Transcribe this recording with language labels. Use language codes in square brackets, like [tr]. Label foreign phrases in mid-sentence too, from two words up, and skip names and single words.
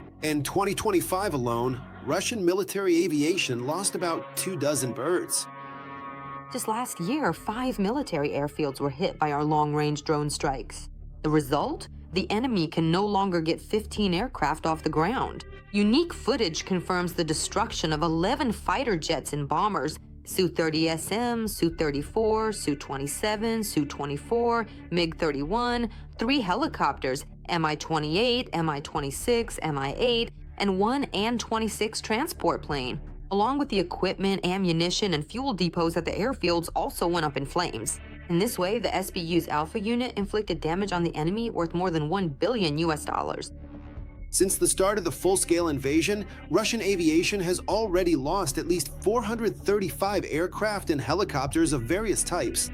[en] In 2025 alone, Russian military aviation lost about 24 birds. Just last year, 5 military airfields were hit by our long-range drone strikes. The result? The enemy can no longer get 15 aircraft off the ground. Unique footage confirms the destruction of 11 fighter jets and bombers, Su-30SM, Su-34, Su-27, Su-24, MiG-31, 3 helicopters, Mi-28, Mi-26, Mi-8, and 1 An-26 transport plane. Along with the equipment, ammunition, and fuel depots at the airfields also went up in flames. In this way, the SBU's Alpha unit inflicted damage on the enemy worth more than $1 billion. Since the start of the full-scale invasion, Russian aviation has already lost at least 435 aircraft and helicopters of various types.